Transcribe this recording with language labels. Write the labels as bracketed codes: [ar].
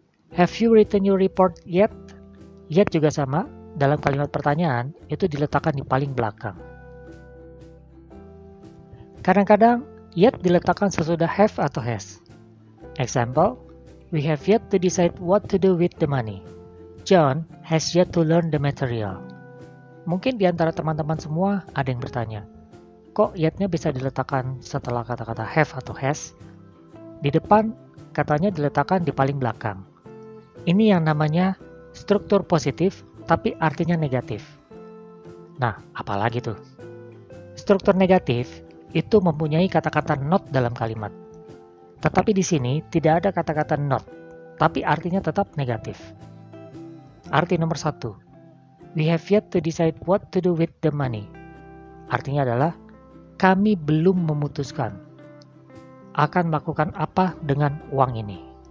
[en] Have you written your report yet? [id] Yet juga sama, dalam kalimat pertanyaan itu diletakkan di paling belakang. Kadang-kadang yet diletakkan sesudah have atau has. [en] Example, we have yet to decide what to do with the money. John has yet to learn the material. [id] Mungkin di antara teman-teman semua ada yang bertanya, kok yet-nya bisa diletakkan setelah kata-kata have atau has? Di depan katanya diletakkan di paling belakang. Ini yang namanya struktur positif tapi artinya negatif. Nah, apalagi tuh? Struktur negatif itu mempunyai kata-kata not dalam kalimat. Tetapi di sini tidak ada kata-kata not, tapi artinya tetap negatif. Arti nomor 1, [en] we have yet to decide what to do with the money. [id] Artinya adalah, kami belum memutuskan akan melakukan apa dengan uang ini.